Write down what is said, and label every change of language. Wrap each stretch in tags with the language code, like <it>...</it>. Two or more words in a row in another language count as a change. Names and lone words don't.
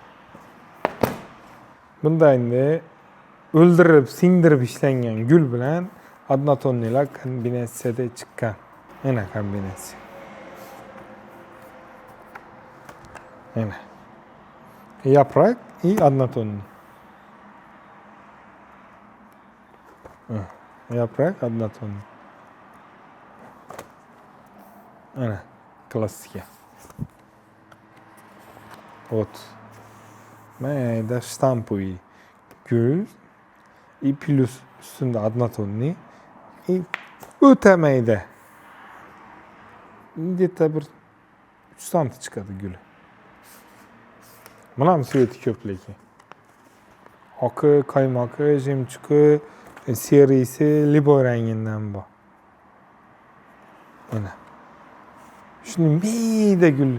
<uz>Bunda endi o'ldirib, singdirib ishlangan gul bilan однотонныйlar kombinatsiyada chiqqan. Mana kombinatsiya. Mana.</uz> <ru>Yaprak и однотонный. Yaprak однотонный.</ru> <uz>Ana, klassika. Вот. Mayda shtampoviy gul и plus üstünde однотонный и o'ta mayda. Где-то bir 3 santi chiqadi guli. Mana ham sveti ko'p lekin. Oqi, qaymoqi, jemchuqi, serisi, liboy rangidan bor. Mana. Shuni mayda gul.</uz>